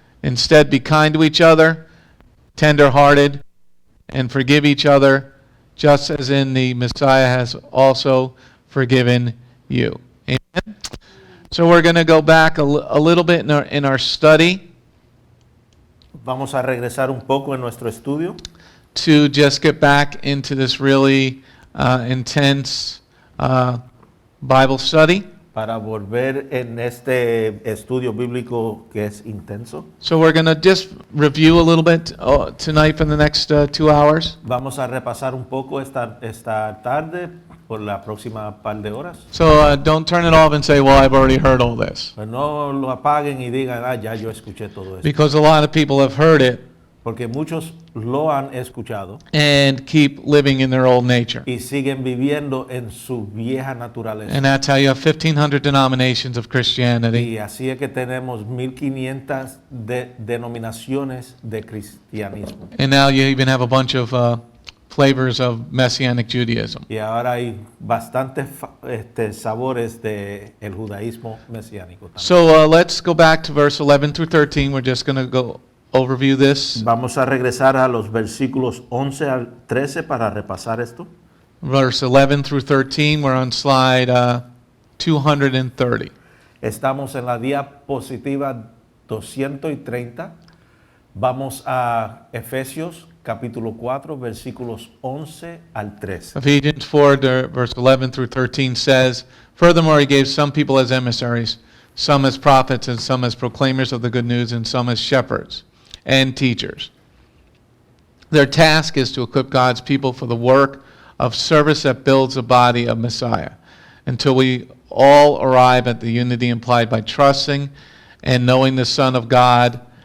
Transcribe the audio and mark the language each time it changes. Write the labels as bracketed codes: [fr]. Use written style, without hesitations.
[en] Instead, be kind to each other, tender-hearted, and forgive each other, just as in the Messiah has also forgiven you. Amen? So we're going to go back a little bit in our study. [es] Vamos a regresar un poco en nuestro estudio [en] to just get back into this really intense Bible study. [es] para volver en este estudio bíblico que es intenso. [en] So we're going to just review a little bit tonight for the next 2 hours. [es] Vamos a repasar un poco esta tarde por la próxima par de horas. [en] So don't turn it off and say, well, I've already heard all this. [es] Pues no lo apaguen y digan, ya yo escuché todo esto. [en] Because a lot of people have heard it [es] Porque muchos lo han escuchado [en] and keep living in their old nature. [es] y siguen viviendo en su vieja naturaleza. [en] And that's how you have 1,500 denominations of Christianity. [es] Y así es que tenemos 1500 denominaciones de cristianismo. [en] And now you even have a bunch of flavors of Messianic Judaism. [es] Y ahora hay bastantes sabores de el judaísmo mesiánico también. [en] So let's go back to verse 11 through 13. We're just going to go overview this. [es] Vamos a regresar a los versículos 11 al 13 para repasar esto. [en] Verse 11 through 13. We're on slide 230. [es] Estamos en la diapositiva 230. Vamos a Efesios capítulo 4 versículos 11 al 13. [en] Ephesians 4 verse 11 through 13 says, furthermore, he gave some people as emissaries, some as prophets, and some as proclaimers of the good news, and some as shepherds and teachers. Their task is to equip God's people for the work of service that builds the body of Messiah, until we all arrive at the unity implied by trusting and knowing the Son of God